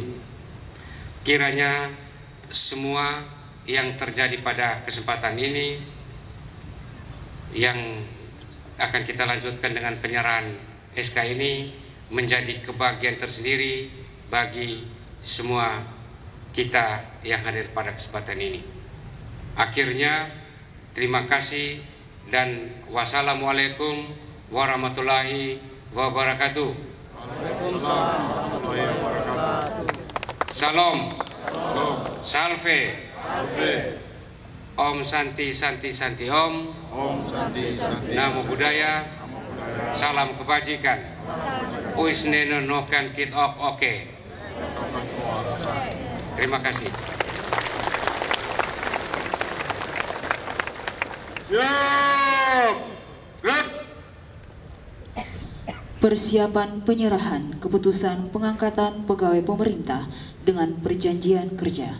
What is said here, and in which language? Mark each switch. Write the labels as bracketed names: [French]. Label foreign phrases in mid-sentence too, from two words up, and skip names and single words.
[Indonesian] Kiranya semua yang terjadi pada kesempatan ini, yang akan kita lanjutkan dengan penyerahan SK ini, menjadi kebahagiaan tersendiri bagi semua kita yang hadir pada kesempatan ini. Akhirnya, terima kasih dan [Arabic] والسلام عليكم ورحمة الله وبركاته. [Indonesian] Salam. [Sanskrit] Salve. ॐ शान्ति शान्ति शान्ति ॐ. ॐ शान्ति शान्ति. [Pali] Namo Buddhaya. [Indonesian] Salam kebajikan. [Uab Meto] Uisneno nokan kit ok oke. [Indonesian] Terima kasih. Siap. Gerak. Persiapan penyerahan keputusan pengangkatan pegawai pemerintah dengan perjanjian kerja.